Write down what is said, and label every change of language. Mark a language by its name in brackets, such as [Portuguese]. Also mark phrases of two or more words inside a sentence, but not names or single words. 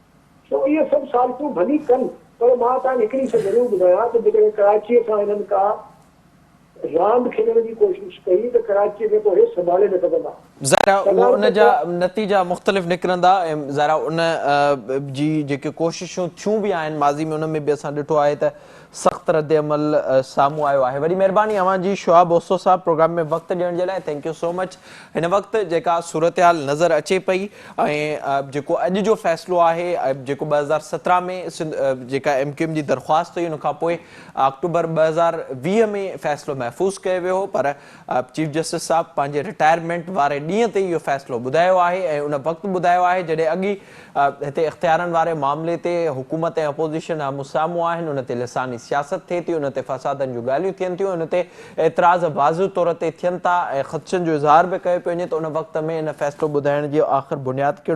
[Sindhi] सो इहे सभु साज़िशूं भली कनि, पर मां तव्हांखे हिकिड़ी शइ ज़रूरु ॿुधायां त जेकॾहिं कराचीअ सां हिननि का रांदि खेॾण जी कोशिशि कई त कराचीअ खे पोइ हे संभाले न सघंदा। ज़ाहिर आहे उहो उन जा नतीजा मुख़्तलिफ़ निकिरंदा ऐं ज़ाहिर आहे उन जी जेके कोशिशूं थियूं बि आहिनि माज़ी में उन में बि असां ॾिठो आहे त सख़्तु रद्द अमल साम्हूं आयो आहे। वॾी महिरबानी अव्हांजी शुआब ओसो साहब प्रोग्राम में वक़्तु ॾियण जे लाइ, [English] Thank you so much. [Sindhi] हिन वक़्तु जेका सूरत हाल नज़र अचे पई ऐं जेको अॼु जो फ़ैसिलो आहे जेको 2017 में जेका MQM जी दरख़्वास्त हुई उन खां पोइ अक्टूबर 2020 में फ़ैसिलो महफ़ूज़ कयो वियो हो, पर [English] Chief Justice [Sindhi] साहब पंहिंजे रिटायरमेंट वारे ॾींहं ते इहो फ़ैसिलो ॿुधायो आहे ऐं उन वक़्तु ॿुधायो आहे जॾहिं अॻी हिते इख़्तियारनि वारे मामले ते हुकूमत ऐं अपोज़िशन आम्हूं साम्हूं आहिनि, उन ते लिसानी सियासत थिए थी, उन ते फ़सादनि जूं ॻाल्हियूं थियनि थियूं, उन ते एतिराज़ वाज़िह तौर ते थियनि था ऐं ख़दशनि जो इज़हार बि कयो पियो वञे त उन वक़्त में इन फ़ैसिलो ॿुधाइण जो आख़िर बुनियादु कहिड़ो।